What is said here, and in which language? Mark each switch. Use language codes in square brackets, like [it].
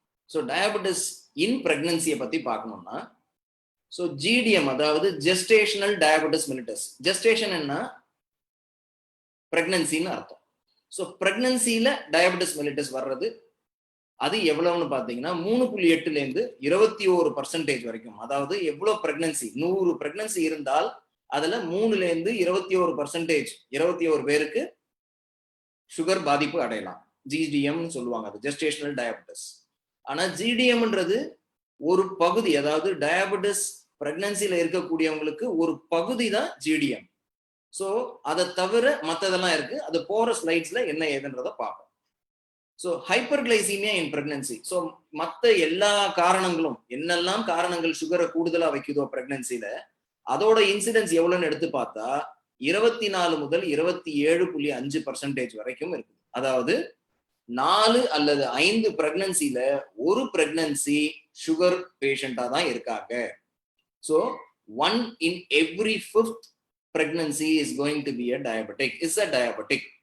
[en] So diabetes in pregnancy [ta] பத்தி பார்க்கணும்னா, [en] so GDM [ta] அதாவது [en] gestational diabetes mellitus. [ta] gestation என்ன? பிரெக்னன்சின்னு அர்த்தம். ஸோ பிரெக்னன்சியில டயபெட்டிஸ் மெலிட்டஸ் வர்றது அது எவ்வளவுன்னு பார்த்தீங்கன்னா 3.8லேருந்து 21% வரைக்கும். அதாவது எவ்வளவு பிரெக்னன்சி, 100 பிரெக்னன்சி இருந்தால் அதுல 3லேருந்து 21%, 21 பேருக்கு சுகர் பாதிப்பு அடையலாம். ஜிடிஎம் சொல்லுவாங்க, அது ஜெஸ்டேஷனல் டயபெட்டிஸ். ஆனா ஜிடிஎம்ன்றது ஒரு பகுதி, அதாவது டயபெட்டிஸ் பிரெக்னன்சில இருக்கக்கூடியவங்களுக்கு ஒரு பகுதி தான் ஜிடிஎம். ஸோ அதை தவிர மற்றதெல்லாம் இருக்கு. அது போற ஸ்லைட்ஸ்ல என்ன ஏதுன்றத பார்ப்போம். ஸோ ஹைப்பர் கிளைசீமியா இன் பிரெக்னன்சி. ஸோ மற்ற எல்லா காரணங்களும், என்னெல்லாம் காரணங்கள் சுகரை கூடுதலா வைக்குதோ பிரெக்னன்சில, அதோட இன்சிடென்ஸ் எவ்வளவுன்னு எடுத்து பார்த்தா 24 முதல் 27.5% வரைக்கும் இருக்குது. அதாவது 4 அல்லது 5 பிரெக்னன்சில ஒரு பிரெக்னன்சி சுகர் பேஷண்டா தான் இருக்காங்க. [en] So 1 in every 5th pregnancy is going to be a diabetic, is a diabetic.